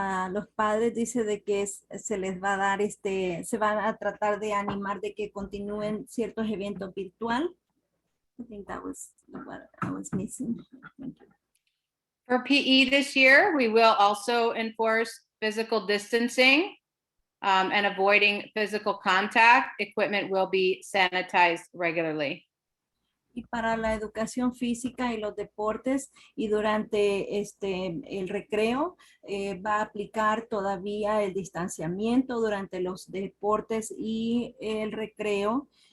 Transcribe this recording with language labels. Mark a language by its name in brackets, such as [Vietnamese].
[Spanish] Los padres dice de que se les va a dar se van a tratar de animar de que continúen ciertos eventos virtual. [English] I think that was what I was missing. Thank you. For PE this year, we will also enforce physical distancing and avoiding physical contact. Equipment will be sanitized regularly. [Spanish] Y para la educación física y los deportes y durante el recreo va a aplicar todavía el distanciamiento durante los deportes y el recreo.